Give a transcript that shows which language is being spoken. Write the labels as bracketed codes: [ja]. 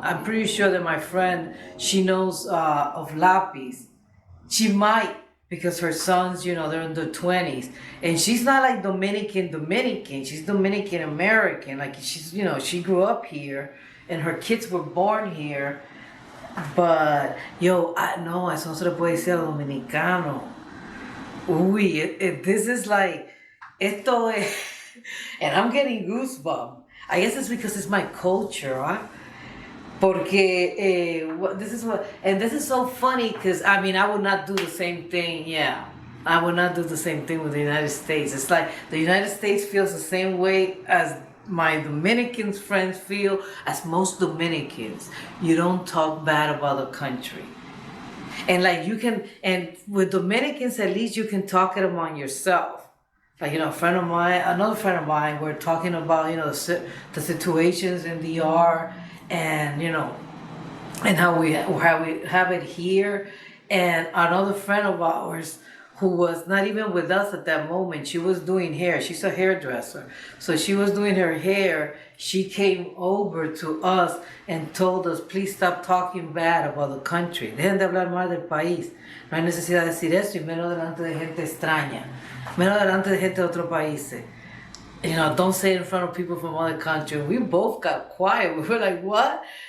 [en] I'm pretty sure that my friend, she knows of Lapiz. She might, because her sons, you know, they're in their 20s. And she's not like Dominican. She's Dominican American. Like, she's, you know, she grew up here and her kids were born here. [es] But, yo, no, eso no se le puede decir a dominicano. [en] Uy, this is like, [es] esto es, [en] and I'm getting goosebumps. I guess it's because it's my culture, huh? Porque this is so funny because, I mean, I would not do the same thing, yeah. I would not do the same thing with the United States. It's like the United States feels the same way as my Dominican friends feel, as most Dominicans. You don't talk bad about the country. And like you can, and with Dominicans, at least you can talk it among yourself. Like, you know, another friend of mine, we're talking about, you know, the situations in DR, and you know, and how we have it here. And another friend of ours who was not even with us at that moment, she was doing hair. She's a hairdresser, so she was doing her hair. She came over to us and told us, please stop talking bad about the country. [es] Dejen de hablar mal del país. No hay necesidad de decir eso, y menos delante de gente extraña, menos delante de gente de otros países. [en] You know, don't say it in front of people from other countries. We both got quiet. We were like, what?